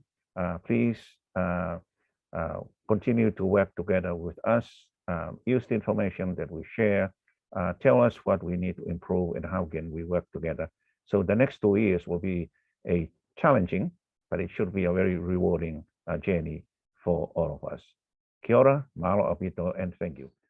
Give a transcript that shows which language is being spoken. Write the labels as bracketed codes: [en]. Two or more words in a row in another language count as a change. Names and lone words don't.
[en] Please continue to work together with us, use the information that we share, tell us what we need to improve and how can we work together. So the next 2 years will be a challenging, but it should be a very rewarding journey for all of us. [mi] Kia ora, [haw] mahalo apito, [en] and thank you.